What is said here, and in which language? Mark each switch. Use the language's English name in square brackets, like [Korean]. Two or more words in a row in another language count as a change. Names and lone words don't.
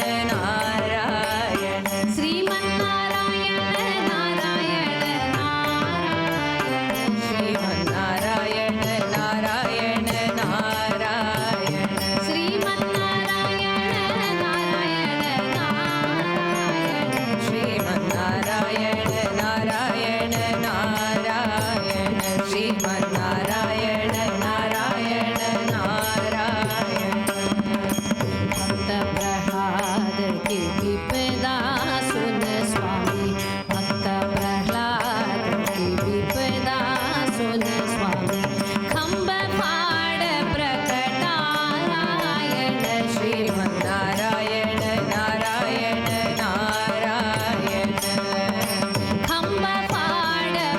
[Sanskrit] नारायण श्रीमन्नारायण नारायण नारायण श्रीमन्नारायण नारायण नारायण श्रीमन्नारायण नारायण நாராயண ஸ்ரீமன்னாராயண நாராயண नारायण श्रीमन्नारायण नारायण नारायण श्रीमन्नारायण नारायण [Hindi] நாராயண भक्त प्रह्लाद की विपदा सुन स्वामी, भक्त प्रह्लाद की विपदा सुन स्वामी, खंब फाड़ प्रकटारायण श्रीमन्नारायण नारायण नारायण खंब फाड़